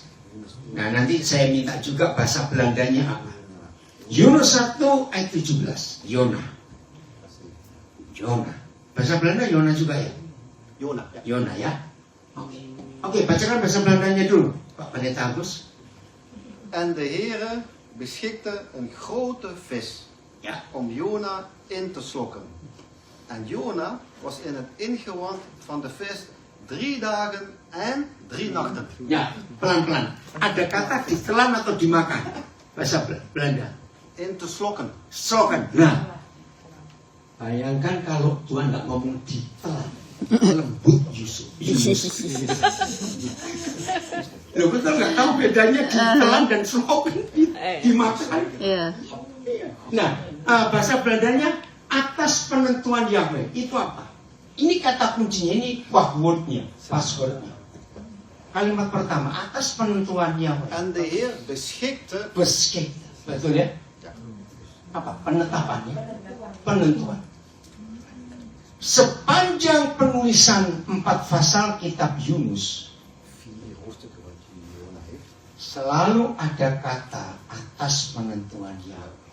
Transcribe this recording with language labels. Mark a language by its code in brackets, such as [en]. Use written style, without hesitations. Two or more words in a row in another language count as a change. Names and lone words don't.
[id] Nah nanti saya minta juga bahasa Belandanya apa. Yunus 1 ayat 17. Yona. Bahasa Belanda Yona juga ya? Yona ya? Oke, bacakan bahasa Belandanya dulu, Pak Pendeta Agus. [nl] En de Heere beschikte een grote vis om Jona in te slokken. En Jona was in het ingewand van de vis 3 dagen en 3 nachten. [id] Ya, pelan-pelan. Ada kata ditelan atau dimakan? Bahasa Belanda. [nl] In te slokken. Slokken. [id] Nah, bayangkan kalau Tuhan nggak ngomong ditelan, lembut Yunus. Lo betul nggak tahu bedanya ditelan dan slokken dimakan? Iya. Nah, bahasa Belandanya atas penentuan Yahweh itu apa? Ini kata kuncinya, ini passwordnya. Kalimat pertama, atas penentuan Yahweh. [nl] En de Heer beschikte. [id] Betul ya? Apa? Penetapannya? Penentuan. Sepanjang penulisan 4 pasal kitab Yunus, selalu ada kata atas penentuan Yahweh.